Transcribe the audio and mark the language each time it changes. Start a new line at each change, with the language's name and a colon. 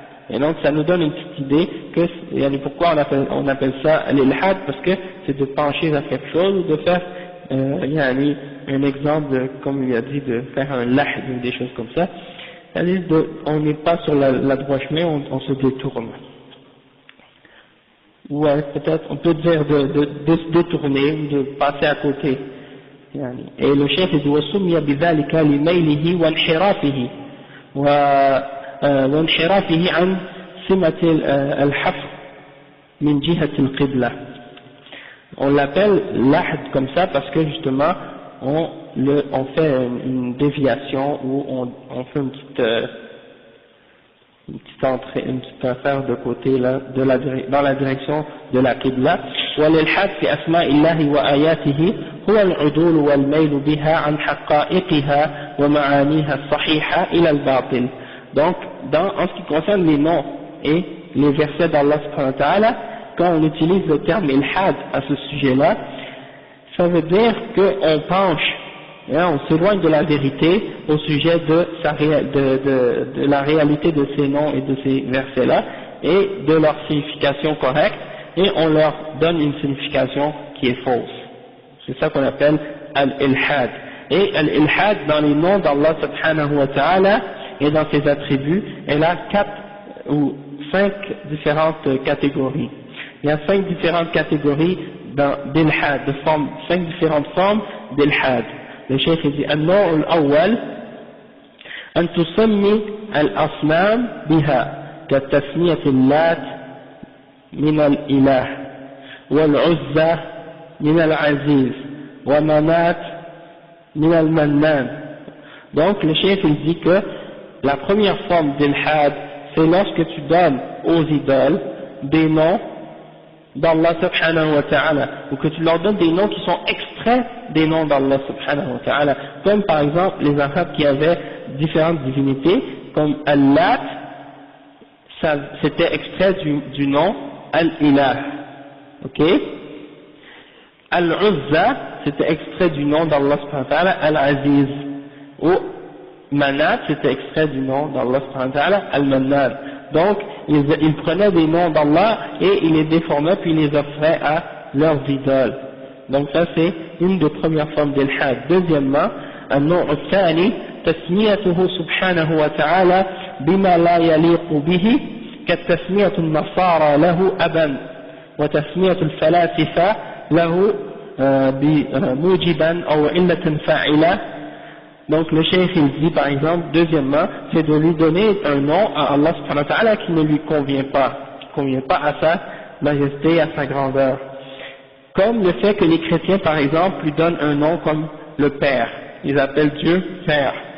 French: Et donc ça nous donne une petite idée que pourquoi on appelle ça al-ilhad, parce que c'est de pencher vers quelque chose ou de faire un exemple comme il a dit, de faire un lahd ou des choses comme ça. C'est-à-dire on n'est pas sur la droite chemin, on se détourne. Ou peut-être on peut dire de se détourner ou de passer à côté. Et le chef dit
Arabic: وسمي بذلك لميله وانحرافه وانحرافه عن سمة الحفر من جهة القبلة.
French: On l'appelle lahd comme ça parce que justement on fait une déviation ou on fait une petite entrée, une petite affaire de côté là, dans la direction de la Qibla.
Arabic: والإلحاد في أسماء الله وآياته هو العدول والميل بها عن حقائقها ومعانيها الصحيحة إلى الباطل.
French: Donc, en ce qui concerne les noms et les versets d'Allah subhanahu wa ta'ala, quand on utilise le terme ilhad à ce sujet-là, ça veut dire qu'on penche, on s'éloigne de la vérité au sujet de la réalité de ces noms et de ces versets-là et de leur signification correcte, et on leur donne une signification qui est fausse. C'est ça qu'on appelle al-ilhad. Et al-ilhad dans les noms d'Allah subhanahu wa ta'ala et dans ses attributs, elle a 4 ou 5 différentes catégories. Il y a 5 différentes catégories d'ilhad, 5 différentes formes d'ilhad. Le cheikh dit
Arabic: النوع الأول أن تسمي الأصنام بها كتسمية اللات من الإله والعزى من العزيز ومنات من المنان.
French: Donc le cheikh dit que la première forme d'ilhad, c'est lorsque tu donnes aux idoles des noms d'Allah subhanahu wa ta'ala, ou que tu leur donnes des noms qui sont extraits des noms d'Allah subhanahu wa ta'ala, comme par exemple les Arabes qui avaient différentes divinités, comme Al-Lat, c'était extrait du nom Al-Ilah, ok? Al-Uzza, c'était extrait du nom d'Allah subhanahu wa ta'ala, Al-Aziz, ou Manat, c'était extrait du nom d'Allah subhanahu wa ta'ala, Al-Mannan. Donc, ils prenaient des noms d'Allah et ils les déformaient puis ils les offraient à leurs idoles. Donc ça c'est une des premières formes d'ilhad. Deuxièmement,
Arabic: النوع الثاني تسميته سبحانه وتعالى بما لا يليق به كتسمية النصارى له أبا وتسمية الفلاسفة له بموجبا أو علة فاعلة.
French: Donc le cheikh il dit par exemple, deuxièmement, c'est de lui donner un nom à Allah subhanahu wa ta'ala qui ne lui convient pas à sa majesté, à sa grandeur. Comme le fait que les chrétiens par exemple lui donnent un nom comme le Père, ils appellent Dieu Père.